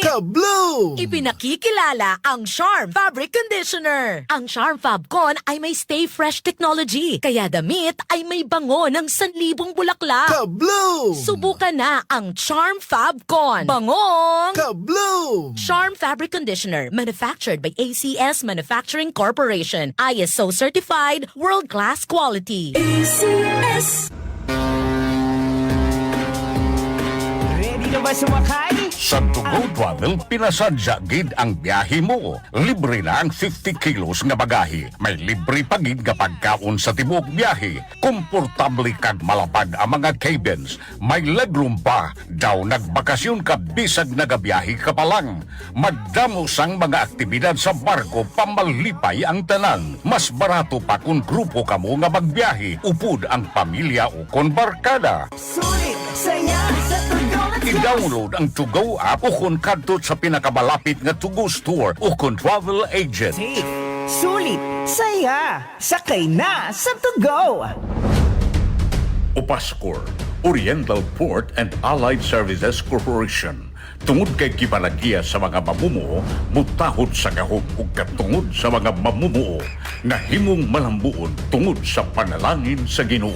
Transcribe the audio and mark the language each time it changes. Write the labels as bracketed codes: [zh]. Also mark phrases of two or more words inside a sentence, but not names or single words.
[tl] Ka-bloom! Ipinakikilala ang Charm Fabric Conditioner. Ang Charm Fabcon ay may [en] stay fresh technology, [tl] kaya damit ay may bango ng 1,000 bulaklak. Ka-bloom! Subukan na ang Charm Fabcon. Bangong! Ka-bloom! [en] Charm Fabric Conditioner, manufactured by ACS Manufacturing Corporation. ISO certified, world-class quality. ACS. [tl] Ready na ba sumakay? [hil] Sa To Go Travel, pinasadya gid ang biyahe mo. Libre na ang 50 kilos nga bagahe. May libre pa gid nga pagkaon sa tibuok biyahe. Komportable kag malapad ang mga cabins. May legroom pa. Daw nagbakasyon ka bisag nagabiyahe ka pa lang. Magdamo sang mga aktibidad sa barko pamalipay ang tanan. Mas barato pa kung grupo ka mo nga magbiyahe. Upod ang pamilya o kon barkada. Sulit, saya, sa tugon. I-download ang To Go app o kung kadto sa pinakamalapit nga To Go store o kung travel agent. [tl] Safe, sulit, saya, sakay na sa To Go. [en] Opascor, Oriental Port and Allied Services Corporation. [ceb] Tungod kay kibalagiya sa mga mamumuo, mutahod sa gahom ug katungod sa mga mamumuo nga himong malambuon tungod sa panalangin sa Ginoo.